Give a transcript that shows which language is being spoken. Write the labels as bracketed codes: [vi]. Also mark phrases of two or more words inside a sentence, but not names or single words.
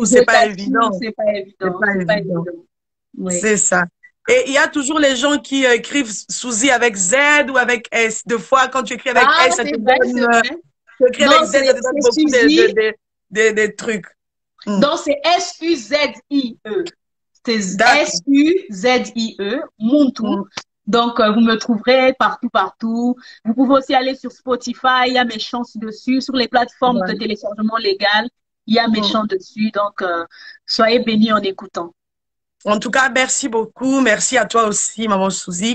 [fr] C'est pas évident. C'est pas évident. Oui. C'est ça. Et il y a toujours les gens qui écrivent Suzy avec Z ou avec S. Deux fois, quand tu écris avec S, ça te donne... Tu écris avec Z, ça te donne beaucoup des trucs. Donc, c'est S-U-Z-I-E. C'est S-U-Z-I-E, Muntu. Donc, vous me trouverez partout. Vous pouvez aussi aller sur Spotify, il y a mes chants dessus. Sur les plateformes de téléchargement légal, il y a mes chants dessus. Donc, soyez bénis en écoutant. En tout cas, merci beaucoup. Merci à toi aussi, Maman Suzy.